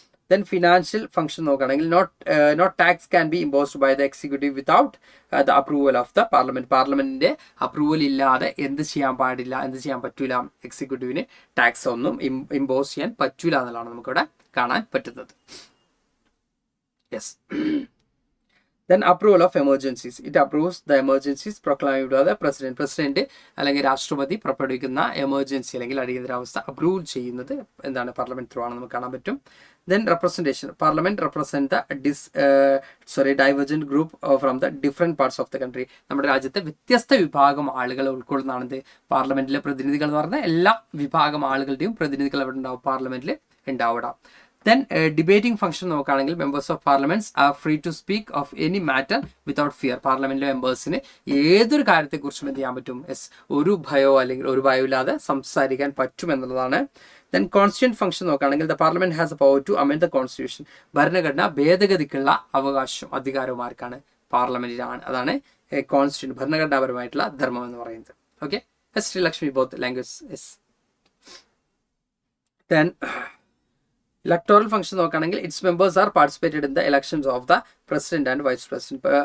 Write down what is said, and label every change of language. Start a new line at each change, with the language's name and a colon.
English: Then financial function
Malayalam: നോക്കുകയാണെങ്കിൽ
English: not tax can be imposed by the executive without the approval of the parliament.
Malayalam: പാർലമെന്റിന്റെ approval ഇല്ലാതെ എന്ത് ചെയ്യാൻ പാടില്ല, എന്ത് ചെയ്യാൻ പറ്റൂല, എക്സിക്യൂട്ടീവിന് ടാക്സ് ഒന്നും ഇമ്പോസ് ചെയ്യാൻ പറ്റൂല എന്നുള്ളതാണ് നമുക്കിവിടെ കാണാൻ പറ്റുന്നത്.
English: Yes. Then approval of emergencies. It approves the emergencies proclaimed by the president.
Malayalam: President അല്ലെങ്കിൽ രാഷ്ട്രപതി പുറപ്പെടുവിക്കുന്ന എമർജൻസി അല്ലെങ്കിൽ അടിയന്തരാവസ്ഥ അപ്രൂവ് ചെയ്യുന്നത് എന്താണ്, പാർലമെന്റ് ത്രൂ ആണ് നമുക്ക് കാണാൻ പറ്റും.
English: Then representation. Parliament represent the divergent group from the different parts of the country.
Malayalam: നമ്മുടെ രാജ്യത്തെ വ്യത്യസ്ത വിഭാഗം ആളുകളെ ഉൾക്കൊള്ളുന്നതാണിത് പാർലമെന്റിലെ പ്രതിനിധികൾ എന്ന് പറഞ്ഞാൽ എല്ലാ വിഭാഗം ആളുകളുടെയും പ്രതിനിധികൾ അവിടെ ഉണ്ടാവും, പാർലമെന്റിൽ ഉണ്ടാവിടാം.
English: Then debating function
Malayalam: നോക്കുകയാണെങ്കിൽ
English: members of parliaments are free to speak of any matter without fear.
Malayalam: പാർലമെന്റിലെ മെമ്പേഴ്സിന് ഏതൊരു കാര്യത്തെക്കുറിച്ചും എന്ത് ചെയ്യാൻ പറ്റും, ഒരു ഭയോ അല്ലെങ്കിൽ ഒരു ഭയമില്ലാതെ സംസാരിക്കാൻ പറ്റും എന്നുള്ളതാണ്.
English: Then constituent function
Malayalam: നോക്കുകയാണെങ്കിൽ
English: the parliament has the power to amend the constitution.
Malayalam: ഭരണഘടന ഭേദഗതിക്കുള്ള അവകാശം അധികാരവും ആർക്കാണ്, പാർലമെന്റിനാണ്. അതാണ് കോൺസ്റ്റിറ്റ്യൂന്റ്, ഭരണഘടനാപരമായിട്ടുള്ള ധർമ്മം എന്ന് പറയുന്നത്.
English: Okay, Sreelakshmi both language. Yes. Then electoral function
Malayalam: നോക്കുകയാണെങ്കിൽ
English: Its members are participated in the elections of the president and vice president.